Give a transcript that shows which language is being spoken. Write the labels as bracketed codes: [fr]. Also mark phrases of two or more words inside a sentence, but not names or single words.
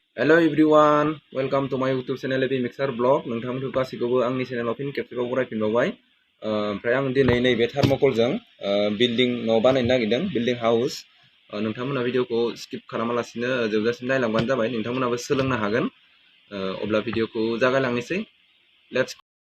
[en] Hello everyone, welcome to my YouTube channel Epi Mixer Blog. [brx] नोंथांमोनखौ गासैखौबो आंनि चेनेलाव फिन खेबसेबाव बरायफिनबावबाय। ओमफ्राय आं दिनै नैबे थार्मकलजों बिल्डिं न' बानायनो नागिरदों, [en] building house. [brx] नोंथांमोना भिडिअखौ स्किप खालामालासिनो जोबजासिम नायलांबानो जाबाय। नोंथांमोनाबो सोलोंनो हागोन। अब्ला भिडिअखौ जागायलांनोसै। [en] लेट्स